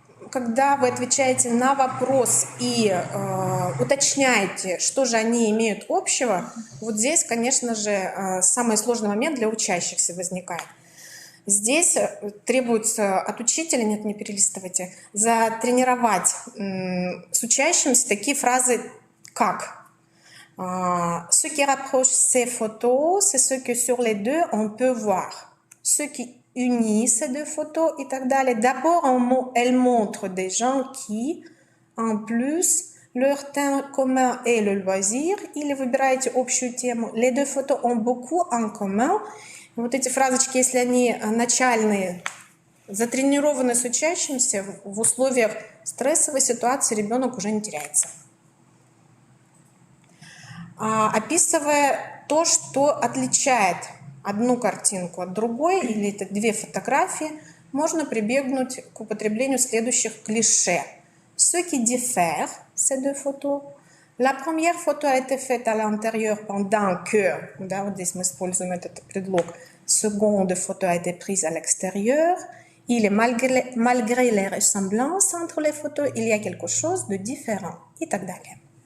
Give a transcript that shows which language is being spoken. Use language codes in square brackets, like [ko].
[ru] Когда вы отвечаете на вопрос и уточняете, что же они имеют общего, вот здесь, конечно же, самый сложный момент для учащихся возникает. Здесь требуется от учителя, нет, не перелистывайте, затренировать с учащимся такие фразы, как [fr] «Ce qui rapproche ces photos, c'est ce que sur les deux on peut voir. Ce qui unit ces deux photos» [ru] и так далее. [fr] D'abord, elle montre des gens qui, en plus, leur thème commun est le loisir. [ru] Или выбираете общую тему. [fr] Les deux photos ont beaucoup en commun. [ru] Вот эти фразочки, если они начальные, затренированы с учащимся, в условиях стрессовой ситуации ребенок уже не теряется. Описывая то, что отличает одну картинку от другой, или это две фотографии, можно прибегнуть к употреблению следующих клише. [fr] Ce qui diffère ces deux photos. La première photo a été faite à l'intérieur pendant que, [ru] да, вот здесь мы используем этот предлог, [fr] seconde photo a été prise à l'extérieur, или malgré les ressemblances entre les photos, il y a quelque chose de différent, [ru] и так далее.